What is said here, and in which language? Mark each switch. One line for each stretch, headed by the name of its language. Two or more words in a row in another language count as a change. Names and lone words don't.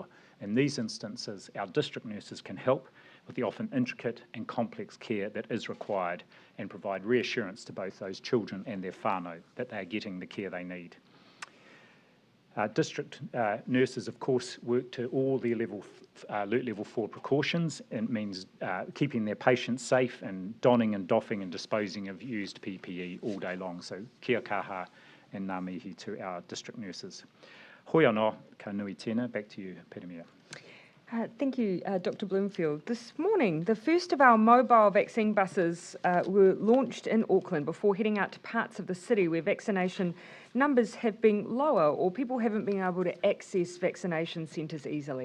English: In these instances, our district nurses can help with the often intricate and complex care that is required and provide reassurance to both those children and their whānau that they are getting the care they need. District nurses, of course, work to all their Alert Level 4 precautions, and means keeping their patients safe and donning and doffing and disposing of used PPE all day long. So
Māori: kia kaha
English: and
Māori: ngā mihi
English: to our district nurses.
Māori: Hoi anō, ka nui tēnā.
English: Back to you, Petamia. Thank you, Dr. Bloomfield. This morning, the first of our mobile vaccine buses were launched in Auckland before heading out to parts of the city where vaccination numbers have been lower or people haven't been able to access vaccination centres easily.